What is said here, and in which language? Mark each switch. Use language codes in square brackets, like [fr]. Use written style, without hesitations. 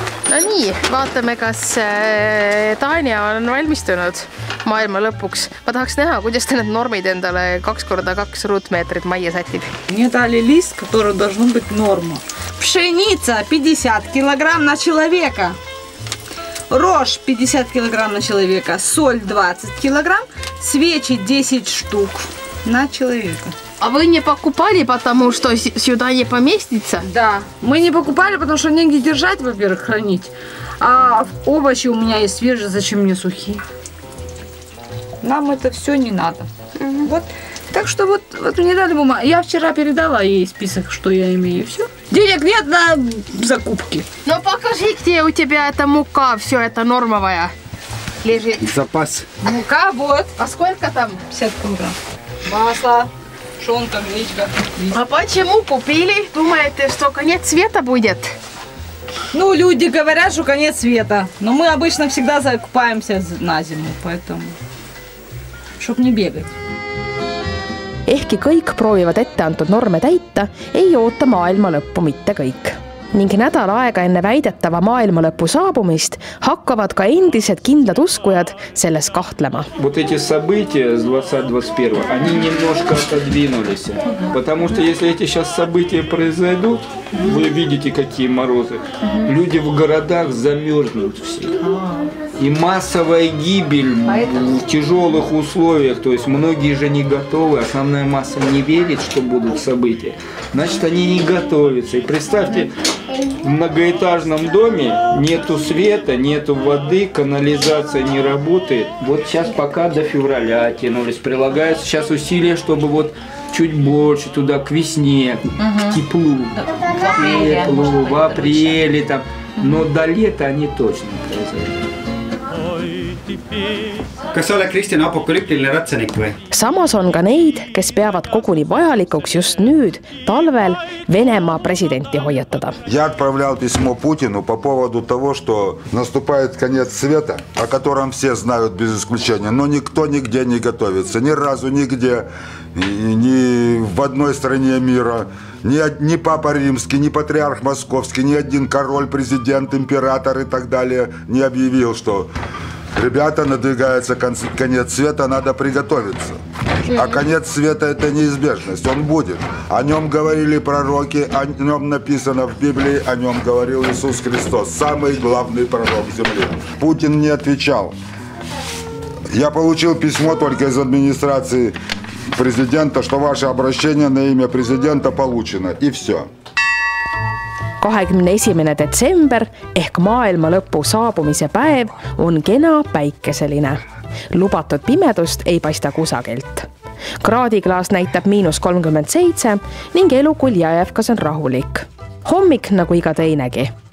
[et] No nii, vaatame, kas Tanja on valmistunud maailma lõpuks. Ma tahaks näha, kuidas ta need normid endale 2x2 ruutmeetrit majja sätib. [ru] Мне дали лист, который должен быть норма. Пшеница 50 килограмм на человека. Рожь 50 килограмм на человека. Соль 20 килограмм. Свечи 10 штук на человека. А вы не покупали, потому что сюда не поместится? Да, мы не покупали, потому что негде держать, во-первых, хранить. А овощи у меня есть свежие, зачем мне сухие? Нам это все не надо. Вот. Так что вот мне дали бумагу. Я вчера передала ей список, что я имею, и все. Денег нет на закупки. Ну покажи, где у тебя эта мука, все это нормовая лежит. Запас. Мука вот. А сколько там? 50 килограмм. Масло. Шонка, гречка. А почему купили? Думаете, что конец света будет? Ну, люди говорят, что конец света. Но мы обычно всегда закупаемся на зиму, поэтому... Чтоб не бегать. [et] Ehkki kõik proovivad ette antud norme täita, ei oota maailma lõppu mitte kõik. Ning nädal aega enne väidetava maailma lõpu saabumist hakkavad ka endised kindlad uskujad selles kahtlema. [ru] Вот эти события с 20-21, они немножко отодвинулись. Потому что если эти сейчас события произойдут, вы видите, какие морозы, люди в городах замерзнут все. И массовая гибель в тяжелых условиях, то есть многие же не готовы, основная масса не верит, что будут события, значит они не готовятся. И представьте, в многоэтажном доме нету света, нету воды, канализация не работает. Вот сейчас пока до февраля тянулись, прилагаются сейчас усилия, чтобы вот чуть больше туда к весне, к теплу, в апреле там, но до лета они точно произойдут. [et] Kas sa oled Kristjan apokalüptiline ratsanik või? Samas on ka neid, kes peavad koguni vajalikuks just nüüd, talvel, Venemaa presidenti hoiatada. [ru] Я отправлял письмо Путину по поводу того, что наступает конец света, о котором все знают без исключения, но никто нигде не готовится, ни разу нигде, ни в одной стране мира. Ни Папа Римский, ни Патриарх Московский, ни один король, президент, император и так далее не объявил, что ребята, надвигается конец света, надо приготовиться. А конец света – это неизбежность, он будет. О нем говорили пророки, о нем написано в Библии, о нем говорил Иисус Христос, самый главный пророк земли. Путин не отвечал. Я получил письмо только из администрации президента, что ваше обращение на имя президента получено, и все. [et] 21. detsember ehk maailma lõpu saabumise päev on kena päikeseline. Lubatud pimedust ei paista kusagilt. Kraadiklaas näitab -37 ning elukull Jajevkas on rahulik. Hommik nagu iga teinegi.